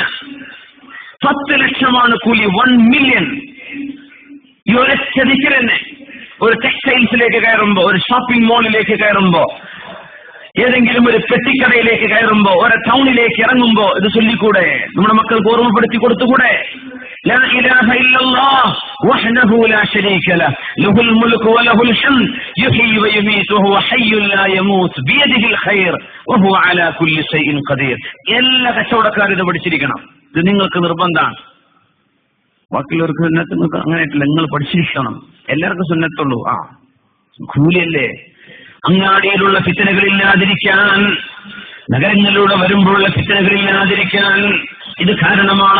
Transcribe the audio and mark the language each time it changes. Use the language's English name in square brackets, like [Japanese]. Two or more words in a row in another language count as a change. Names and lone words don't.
[Malayalam] 10 ലക്ഷമാണ് കൂലി. 1 മില്യൺ. ഈ ഒരൊറ്റ ദിക്ർ തന്നെ. ഒരു ടെക്സ്റ്റൈൽസിലേക്ക് കയറുമ്പോ, ഒരു [English] shopping mall [Malayalam] കയറുമ്പോ, ഏതെങ്കിലും ഒരു പെട്ടിക്കടയിലേക്ക് കയറുമ്പോ, ഒരു ടൗണിലേക്ക് ഇറങ്ങുമ്പോ ഇത് ചൊല്ലിക്കൂടെ? നമ്മുടെ മക്കൾക്ക് ഓർമ്മപ്പെടുത്തി കൊടുത്തുകൂടെ? [Arabic] لا إله إلا الله وحده لا شريك له له الملك وله الحمد يحيي ويميت وهو حي لا يموت بيده الخير وهو على كل شيء قدير. [Malayalam] എല്ലാ കച്ചവടക്കാരും ഇത് പഠിച്ചിരിക്കണം. ഇത് നിങ്ങൾക്ക് നിർബന്ധമാണ്. ബാക്കിയുള്ളവർക്ക് സുന്നത്ത് അങ്ങനെയായിട്ടില്ല. നിങ്ങൾ പഠിച്ചിരിക്കണം. എല്ലാവർക്കും സുന്നത്തുള്ളൂ. ആ കൂലിയല്ലേ. അങ്ങാടിയിലുള്ള ഫിത്നകളില്ലാതിരിക്കാൻ, നഗരങ്ങളിലൂടെ വരുമ്പോഴുള്ള ഫിത്നകളില്ലാതിരിക്കാൻ ഇത് കാരണമാണ്.